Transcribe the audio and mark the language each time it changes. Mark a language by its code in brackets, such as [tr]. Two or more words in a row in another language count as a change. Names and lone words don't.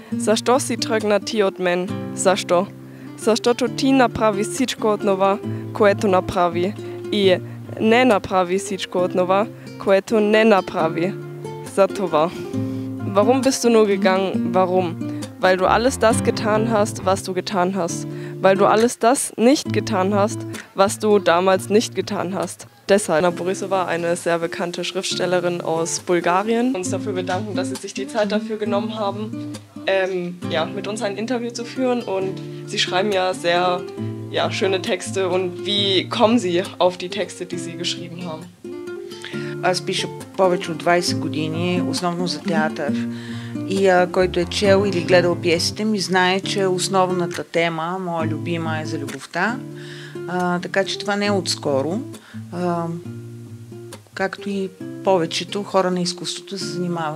[bg] Защо си тръгна ти от мен? Защо? Защото ти направи всичко от това, което направи. И не направи всичко от това, което не направи. За това. [de] Warum bist du nur gegangen? Warum? Weil du alles das getan hast, was du getan hast. Weil du alles das nicht getan hast, was du damals nicht getan hast. Deshalb. Anna Borisova, eine sehr bekannte Schriftstellerin aus Bulgarien. Wir uns dafür bedanken, dass Sie sich die Zeit dafür genommen haben, mit uns ein Interview zu führen. Und Sie schreiben ja sehr schöne Texte. Und wie kommen Sie auf die Texte, die Sie geschrieben haben? [bg] Аз пиша повече от 20 години, основно за театър. И който е чел или гледал пиесите ми, знае, че основната тема, моя любима, е за любовта. Така че това не е отскоро. Както и повечето хора на изкуството се занимават.